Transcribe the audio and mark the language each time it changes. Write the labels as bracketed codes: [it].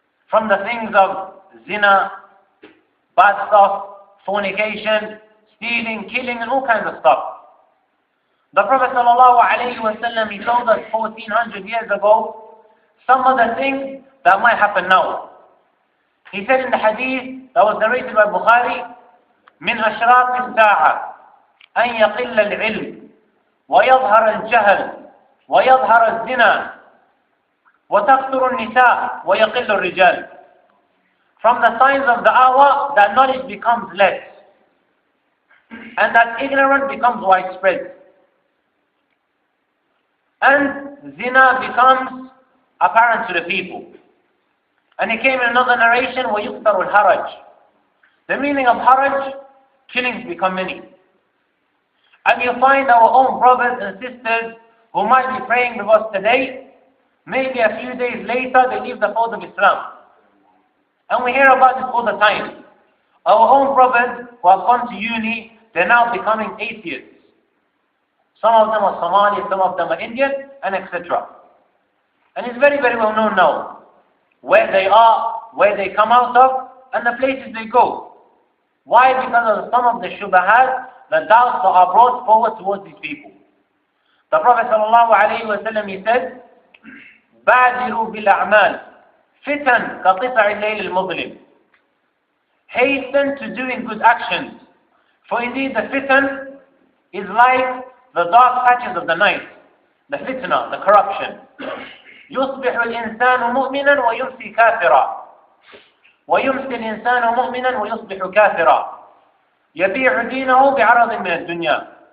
[en] From the things of zina, bad stuff, fornication, stealing, killing, and all kinds of stuff. The Prophet ﷺ, he told us 1400 years ago some of the things that might happen now. He said in the hadith that was narrated by Bukhari, [ar] من أشراط الساعة أن يقل العلم ويظهر الجهل ويظهر الزنا وتكثر النساء ويقل الرجال. [en] From the signs of the hour, that knowledge becomes less and that ignorance becomes widespread. And zina becomes apparent to the people. And it came in another narration, [ar] وَيُكْثَرُ الْحَرَجِ. [en] The meaning of haraj, killings become many. And you find our own brothers and sisters who might be praying with us today, maybe a few days later they leave the fold of Islam. And we hear about this all the time. Our own brothers who have gone to uni, they're now becoming atheists. Some of them are Somali, some of them are Indian, and etc. And it's very, very well known now where they are, where they come out of, and the places they go. Why? Because of some of the shubahat, the doubts that are brought forward towards these people. The Prophet ﷺ, he said, [ar] بَادِرُوا بِالْأَعْمَالِ فِتَنْ كَقِطَعِ اللَّيْلِ الْمُظْلِمِ. [en] Hasten to doing good actions, for indeed the fitan is like the dark patches of the night, the fitna, the corruption. [ar] يُصْبِحُ الْإِنسَانُ مُؤْمِنًا وَيُمْسِي كَافِرًا وَيُمْسِي الْإِنسَانُ مُؤْمِنًا وَيُصْبِحُ كَافِرًا يَبِيعُ دِينَهُ بِعَرَضٍ مِنَ الدُّنْيَا.